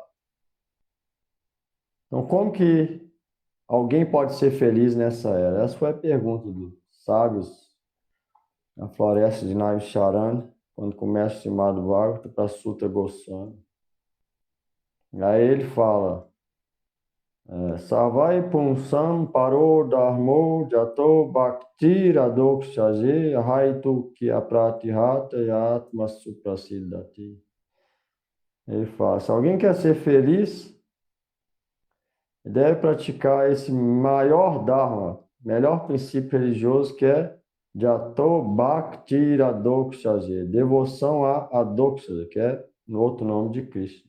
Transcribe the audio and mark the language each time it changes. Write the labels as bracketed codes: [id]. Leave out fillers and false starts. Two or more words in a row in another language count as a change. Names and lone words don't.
[pt] Então, como que alguém pode ser feliz nessa era? Essa foi a pergunta dos sábios na floresta de Naimisharanya, quando começa o Srimad Bhagavatam para Suta Goswami. Aí ele fala, [sa] Savai Punsam Paro Dharmo Jato Bhakti Radokshaje Haitu Kya Pratihata Yatma Suprasiddhati. [pt] Ele fala, se alguém quer ser feliz, deve praticar esse maior Dharma, melhor princípio religioso, que é [sa] Jato Bhakti Radokshaje, [pt] devoção a Adoksha, que é no outro nome de Krishna.